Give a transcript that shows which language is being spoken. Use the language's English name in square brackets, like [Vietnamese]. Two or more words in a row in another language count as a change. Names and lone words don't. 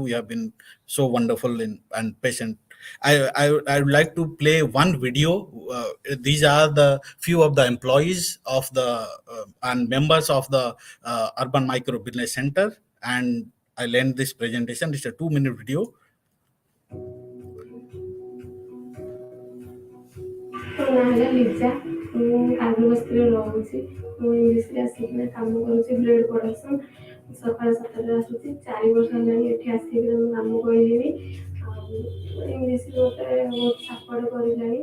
[English] You have been so wonderful and patient. I would like to play one video. These are the few of the employees of the and members of the Urban Micro Business Center, and I'll end this presentation. It's a 2-minute video. [Odia] ଲିଜା ମୁଁ କାନ୍ଦବସ୍ତିରେ ରହୁଛି। ମୁଁ ଇଂଲିଶରେ ଆସିକିନା କାମ କରୁଛି [English] blade production. [Odia] ସକାଳ 7ଟାରେ ଆସୁଛି। 4 ବର୍ଷ ହେଲାଣି ଏଠି ଆସିକିନା ମୁଁ କାମ କରିଲିଣି। ଆଉ ଇଂଲିଶରେ ମୋତେ ବହୁତ ସାପୋର୍ଟ କରିଲାଣି।